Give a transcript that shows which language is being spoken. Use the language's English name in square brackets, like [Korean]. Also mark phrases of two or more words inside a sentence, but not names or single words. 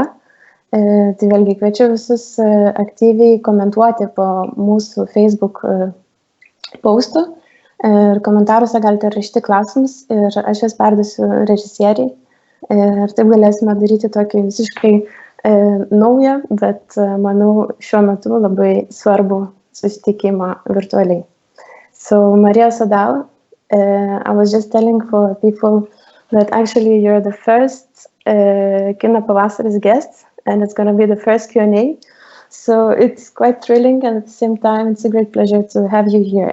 [Lithuanian] Tai vėlgi kviečiu visus aktyviai komentuoti po mūsų Facebook postų ir komentaruose galite rašyti klausimus ir aš jas perduosiu režisieriai ir taip galėsime daryti tokį visiškai naują, bet manau šiuo metu labai svarbų susitikimą virtualiai. [English] So Maria Sødahl, I was just telling for people that actually you're the first Kino PAVASARIS guest, and it's going to be the first Q&A. So it's quite thrilling, and at the same time, it's a great pleasure to have you here.